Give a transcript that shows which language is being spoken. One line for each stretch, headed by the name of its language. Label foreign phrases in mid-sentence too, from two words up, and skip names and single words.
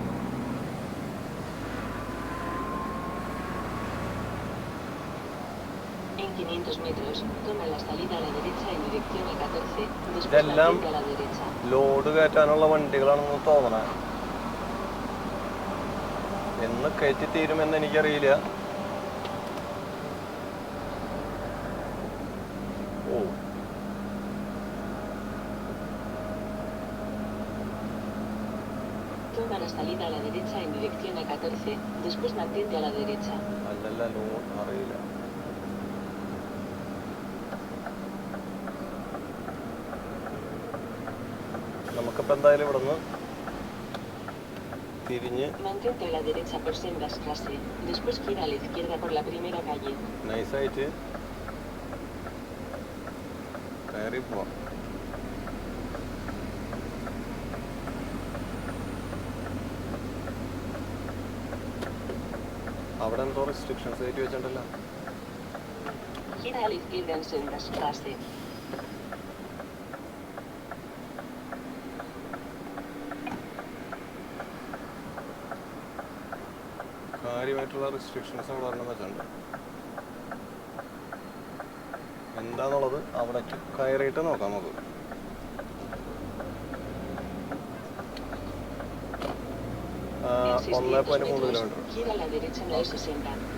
Malayalam: ഇതെല്ലാം ലോഡ് കയറ്റാനുള്ള വണ്ടികളാണെന്ന് തോന്നണേ. എന്ന് കയറ്റി തീരുമെന്ന് എനിക്കറിയില്ല. ഓ,
Spanish: Toma la salida a la derecha en dirección a 14, después mantente a la derecha.
Malayalam: അല്ലല്ല, ലോഡ് അറിയില്ല. നമുക്കിപ്പോൾ എന്തായാലും ഇവിടെ നിന്ന് തിരിഞ്ഞ്
Spanish: Mantente a la derecha por Seibenstrasse, después gira a la izquierda por la primera calle.
Malayalam: നൈസായിട്ട് കയറി പോവാം. അവിടെ എന്തോ റെസ്ട്രിക്ഷൻസ് കയറ്റി വെച്ചിട്ടുണ്ടല്ലോ.
Spanish: Gira a la izquierda en Seibenstrasse.
Malayalam: കാര്യമായിട്ടുള്ള റെസ്ട്രിക്ഷൻസ് അവിടെ വരണം വെച്ചിട്ടുണ്ട്. എന്താന്നുള്ളത് അവിടേക്ക് കയറിയിട്ട് നോക്കാം നമുക്ക്.
Spanish: En 600 1.3 metros,
Malayalam: കിലോമീറ്റർ.
Spanish: gira a la derecha en la E60.